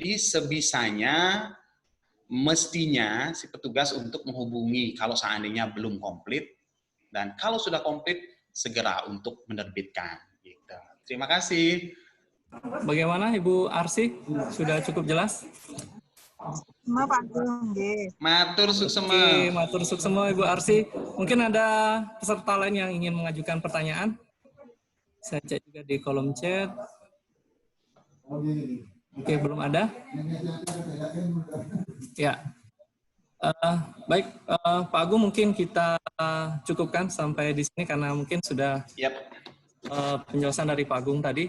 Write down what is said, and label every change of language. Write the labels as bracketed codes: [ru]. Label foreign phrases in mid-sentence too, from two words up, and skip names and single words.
[id] Nah, jadi sebisanya mestinya si petugas untuk menghubungi kalau seandainya belum komplit, dan kalau sudah komplit segera untuk menerbitkan. Gitu. Terima kasih. Bagaimana Ibu Arsi? Sudah cukup jelas? Semua Pak Agung, nggih. [ban] Matur suksema. Oke, matur suksema Ibu Arsi. [id] Mungkin ada peserta lain yang ingin mengajukan pertanyaan? Saya cek juga di kolom chat. Oke, belum ada? Ya. Baik, Pak Agung, mungkin kita cukupkan sampai di sini karena mungkin sudah penjelasan dari Pak Agung tadi.